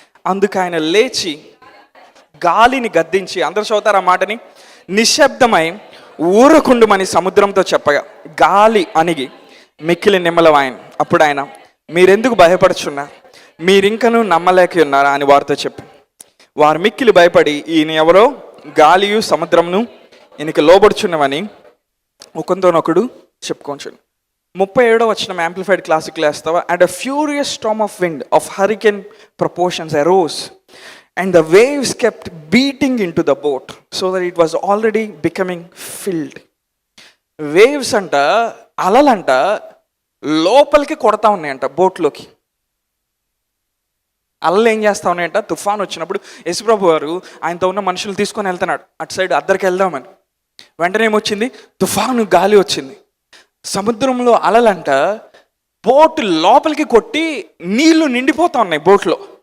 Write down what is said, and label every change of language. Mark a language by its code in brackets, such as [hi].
[te] అందుకు ఆయన లేచి గాలిని గద్దించి, అందరూ చదువుతారు ఆ మాటని, నిశ్శబ్దమై ఊరకుండుమని సముద్రంతో చెప్పగా గాలి అణిగి మిక్కిలి నిమ్మలమాయెను. అప్పుడు ఆయన, మీరెందుకు భయపడుచున్నారు? మీరింకనూ నమ్మలేక ఉన్నారా అని వారితో చెప్పి, వారు మిక్కిలి భయపడి ఈయన ఎవరో, గాలియు సముద్రమును ఈయనకి లోబడుచున్నవని ఒకరితోనొకడు చెప్పుకొంచును. 37వ వచనం యాంప్లిఫైడ్ క్లాసిక్లో వేస్తావా? [en] And a furious storm of wind of hurricane proportions arose and the waves kept beating into the boat so that it was already becoming filled. [te] Waves అంట, అలలంట లోపలికి కొడతా ఉన్నాయంట బోట్లోకి. అలలు ఏం చేస్తా ఉన్నాయంట? తుఫాన్ వచ్చినప్పుడు యేసుప్రభు వారు ఆయనతో ఉన్న మనుషులు తీసుకొని వెళ్తున్నాడు అటు సైడ్ అద్దరికి వెళ్దామని. వెంటనే ఏమొచ్చింది? తుఫాను, గాలి వచ్చింది. సముద్రంలో అలలంట బోట్ లోపలికి కొట్టి నీళ్లు నిండిపోతా ఉన్నాయి బోట్లో.